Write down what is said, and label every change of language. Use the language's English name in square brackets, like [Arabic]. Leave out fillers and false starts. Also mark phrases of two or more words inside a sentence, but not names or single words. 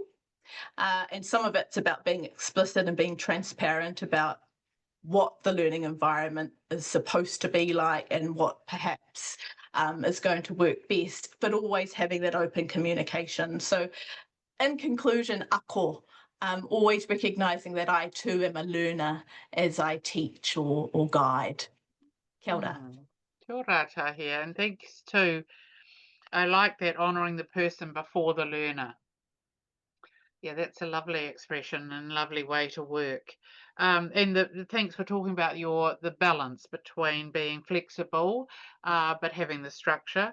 [English] And some of it's about being explicit and being transparent about what the learning environment is supposed to be like and what perhaps is going to work best, but always having that open communication. So in conclusion, ako, always recognising that I too am a learner as I teach or guide. [Māori] Kia ora. Kia ora, Tahia, [English] and thanks too. I like that, honouring the person before the learner. Yeah, that's a lovely expression and lovely way to work. And thanks for talking about the balance between being flexible, but having the structure.